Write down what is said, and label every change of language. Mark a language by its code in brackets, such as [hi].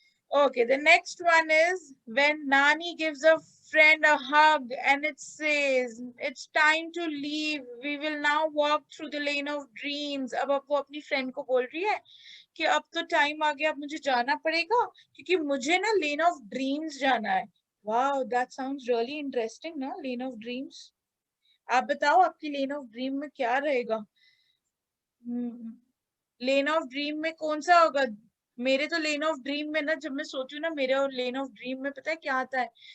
[en] Okay, the next one is when Nani gives a friend a hug and it says, it's time to leave. We will now walk through the lane of dreams. [hi] अब वो अपनी friend को बोल रही है कि अब तो time आ गया, अब मुझे जाना पड़ेगा क्योंकि मुझे ना lane of dreams जाना है। [en] Wow, that sounds really interesting, ना? Lane of dreams. [hi] आप बताओ आपकी lane of dream में क्या रहेगा? लेन ऑफ ड्रीम में कौन सा होगा? मेरे तो लेन ऑफ ड्रीम में ना, जब मैं सोचू ना, मेरे और लेन ऑफ ड्रीम में पता है क्या आता है?